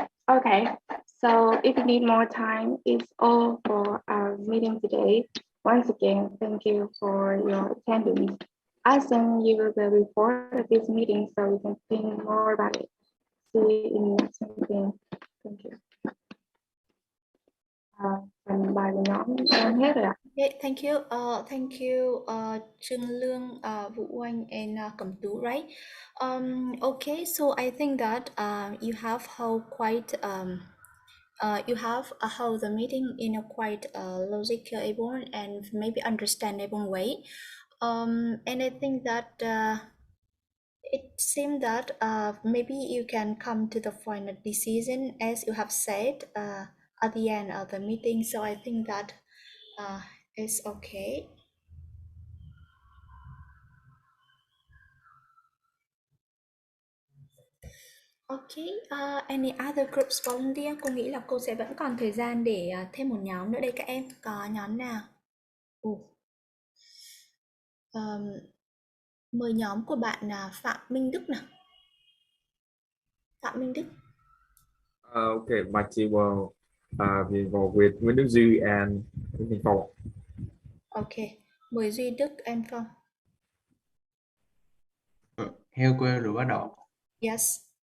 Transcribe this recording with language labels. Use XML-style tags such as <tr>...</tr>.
<en>Okay, so if you need more time, it's all for our meeting today. Once again, thank you for your attendance. I send you the report of this meeting so you can think more about it. See you in the next meeting. Thank you.</en> <vi>Phần bài của nhóm em hết rồi ạ.</vi> <en>Okay, thank you, Trương Lương, Vũ Oanh, and Cẩm Tú, right? Okay, so I think that you have held quite you have held the meeting in a quite logical and maybe understandable way. And I think that it seems that maybe you can come to the final decision as you have said at the end of the meeting. So I think that it's okay. Okay, any other groups volunteer?</en> <vi>Cô nghĩ là cô sẽ vẫn còn thời gian để thêm một nhóm nữa đây các em. Có nhóm nào? Mời nhóm của bạn là Phạm Minh Đức nào. Phạm Minh Đức.</vi> <en>Okay, my team will be involved with Nguyễn Đức Duy and Nguyễn Thành Phong.</en> <vi>Okay, mời Duy Đức and Phong. Heo quê rồi bắt đầu.</vi> <en>Yes.</en>